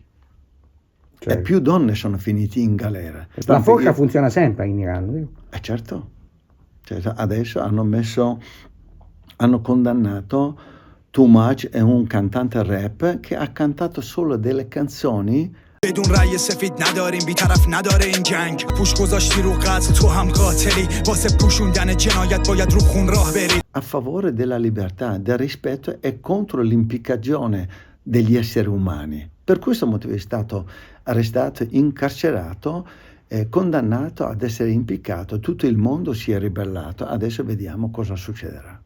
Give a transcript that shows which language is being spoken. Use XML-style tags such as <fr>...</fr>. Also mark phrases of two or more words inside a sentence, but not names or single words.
<it>Cioè, E più donne sono finite in galera. la forca funziona sempre in Iran, vero? Certo. Adesso hanno condannato Too-Much, è un cantante rap che ha cantato solo delle canzoni</it> <fa>بدون رأی سفید نداریم بی‌طرف نداره این جنگ پوش گذاشتی رو قتل تو هم قاتلی واسه پوشوندن جنایت باید رو خون راه بری</fa> <it>a favore della libertà, del rispetto e contro l'impiccagione degli esseri umani. Per questo motivo è stato arrestato, incarcerato e condannato ad essere impiccato. Tutto il mondo si è ribellato. Adesso vediamo cosa succederà.</it>